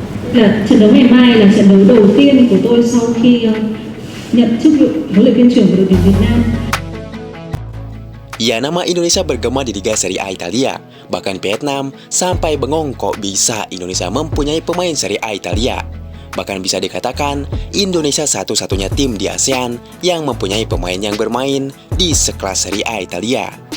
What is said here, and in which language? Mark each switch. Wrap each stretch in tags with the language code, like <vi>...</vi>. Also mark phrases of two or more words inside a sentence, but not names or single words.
<vi>là trận đấu ngày mai là trận đấu đầu tiên của tôi sau khi nhận chức vụ huấn luyện viên trưởng của đội tuyển Việt Nam.</vi> <id>Ya, nama Indonesia bergema di Liga Serie A Italia. Bahkan Vietnam sampai bengong kok bisa Indonesia mempunyai pemain Serie A Italia. Bahkan bisa dikatakan Indonesia satu-satunya tim di ASEAN yang mempunyai pemain yang bermain di sekelas Serie A Italia.</id>